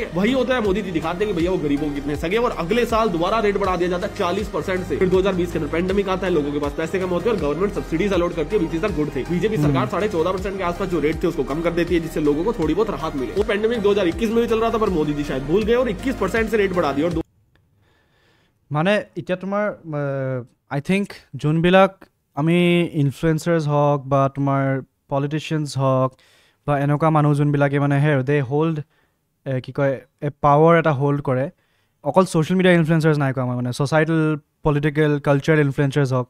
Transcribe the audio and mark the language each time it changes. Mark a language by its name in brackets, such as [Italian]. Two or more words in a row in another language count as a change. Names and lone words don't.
[Hindi] वही होता है, मोदी जी दिखाते हैं कि भैया वो गरीबों के कितने सगे। और अगले साल दोबारा रेट बढ़ा दिया जाता है 40% से। फिर 2020 के अंदर पेंडेमिक आता है, लोगों के पास पैसे कम होते हैं और गवर्नमेंट सब्सिडीज अलॉट करती है, [English] which is good thing. [Hindi] बीजेपी सरकार 14.5% के आसपास जो रेट थे उसको कम कर देती है, जिससे लोगों को थोड़ी बहुत राहत मिले। वो पेंडेमिक 2021 में भी चल रहा था, पर मोदी जी शायद भूल गए और 21% से रेट बढ़ा दिया। और [Assamese] মানে এতিয়া তোমাৰ [English] I think [Assamese] যোনবিলাক আমি ইনফ্লুৱেঞ্চাৰ্ছ হওক বা তোমাৰ পলিটিচিয়ানছ হওক বা এনেকুৱা মানুহ যোনবিলাকে মানে হেৰ দে হোল্ড কি কয় পাৱাৰ এটা হোল্ড কৰে, অকল [English] social media influencers [Assamese] নাই কোৱা মই, মানে [English] societal political cultural influencers [Assamese] হওক।